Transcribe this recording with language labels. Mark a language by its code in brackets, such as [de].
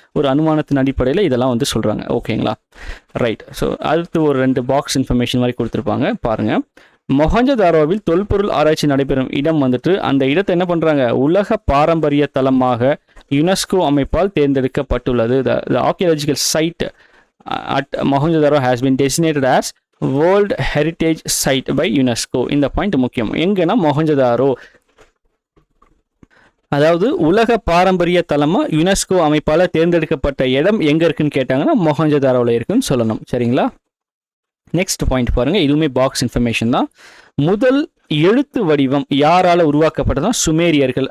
[ta] ஒரு அனுமானத்தின் அடிப்படையில் இதெல்லாம் வந்து சொல்கிறாங்க, ஓகேங்களா? ரைட். ஸோ அடுத்து ஒரு 2 பாக்ஸ் இன்ஃபர்மேஷன் மாதிரி கொடுத்துருப்பாங்க பாருங்கள். மொஹஞ்சதாரோவில் தொல்பொருள் ஆராய்ச்சி நடைபெறும் இடம் வந்துட்டு அந்த இடத்தை என்ன பண்ணுறாங்க, உலக பாரம்பரிய தலமாக யுனெஸ்கோ அமைப்பால் தேர்ந்தெடுக்கப்பட்டுள்ளது. [en] The archaeological site at Mohenjo-daro has been designated as world heritage site by UNESCO. [ta] இந்த பாயிண்ட் முக்கியம். எங்கன்னா மொஹஞ்சதாரோ, அதாவது உலக பாரம்பரிய தலமாக யுனெஸ்கோ அமைப்பால் தேர்ந்தெடுக்கப்பட்ட இடம் எங்கே இருக்குன்னு கேட்டாங்கன்னா மொஹஞ்சதாரோவில் இருக்குன்னு சொல்லணும், சரிங்களா? நெக்ஸ்ட் பாயிண்ட் பாருங்கள், இதுவுமே பாக்ஸ் இன்ஃபர்மேஷன் தான். முதல் எழுத்து வடிவம் யாரால் உருவாக்கப்பட்டதா? சுமேரியர்கள்.